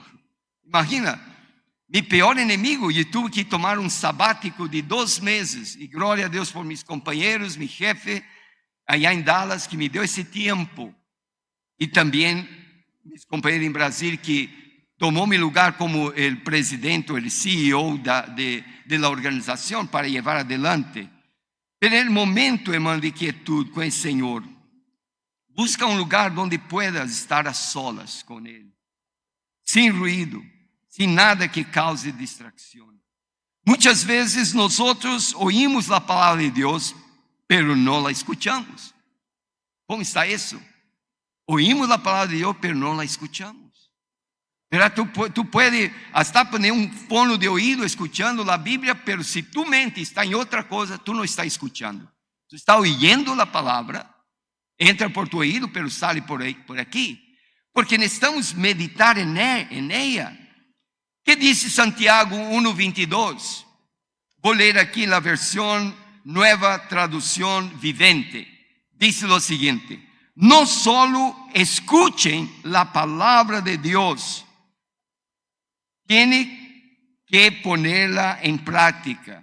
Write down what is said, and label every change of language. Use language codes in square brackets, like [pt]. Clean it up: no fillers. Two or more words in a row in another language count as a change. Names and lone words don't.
[pt] Imagina, meu pior inimigo, e tive que tomar um sabático de 2 meses, e glória a Deus por meus companheiros, meu chefe, allá em Dallas, que me deu esse tempo, e também meus companheiros em Brasil, que tomou meu lugar como o presidente, o CEO da organização para levar adelante. Pero no momento, irmão, de quietude com o Senhor, busca um lugar onde [es] puedas estar a solas [pt] com Ele, sem ruído, sem nada que cause distração. Muitas vezes nós oímos a palavra de Deus, pero não [es] la escuchamos. [pt] Como está isso? Oímos a palavra de Deus, pero não [es] la escuchamos. Tu puedes hasta poner [pt] um fone de ouvido escuchando a Bíblia, pero se [es] tu mente [pt] está em outra coisa, tu não está escuchando. Tu está ouvindo a palavra, entra por tu ouvido, [es] pero sale por aqui. porque necesitamos meditar en ella. ¿Qué dice Santiago 1:22? Voy a leer aquí la versión Nueva Traducción Vivente. Dice lo siguiente: no solo escuchen la palabra de Dios, tienen que ponerla en práctica.